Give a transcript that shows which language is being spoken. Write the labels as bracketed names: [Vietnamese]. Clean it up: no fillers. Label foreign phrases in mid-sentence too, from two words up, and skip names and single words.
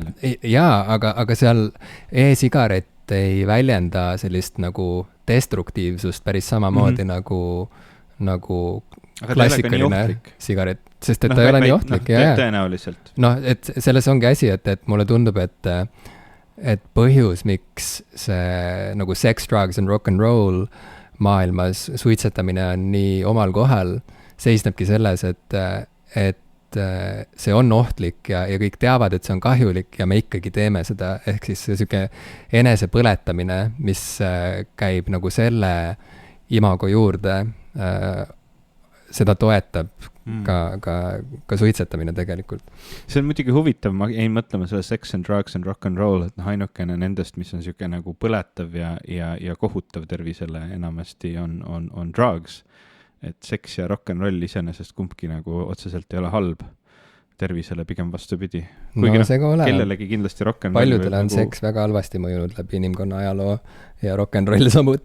[Estonian] Jaa, aga seal e-sigaret ei väljenda sellist nagu destruktiivsust päris samamoodi nagu klassikaline sigaret, sest et ta ei ole nii ohtlik. Tõenäoliselt. Et selles ongi asi, et mulle tundub, et põhjus, miks see nagu [English] sex, drugs and rock and roll [Estonian] maailmas suitsetamine on nii omal kohal, seisnebki selles, et see on ohtlik ja kõik teavad, et see on kahjulik ja me ikkagi teeme seda, ehk siis see siuke enesepõletamine, mis käib nagu selle imago juurde, seda toetab ka suitsetamine tegelikult. See on muidugi huvitav, ma jäin mõtlema selle [English] sex and drugs and rock and roll, [Estonian] et ainukene nendest, mis on siuke nagu põletav ja kohutav tervisele enamasti on drugs. Et seks ja [English] rock and roll [Estonian] iseenesest kumbki nagu otseselt ei ole halb tervisele, pigem vastupidi. Kuigi kellelegi kindlasti [English] rock and roll. [Estonian] Paljudele on seks väga halvasti mõjunud läbi inimkonna ajaloo ja [English] rock and roll [Estonian] samuti.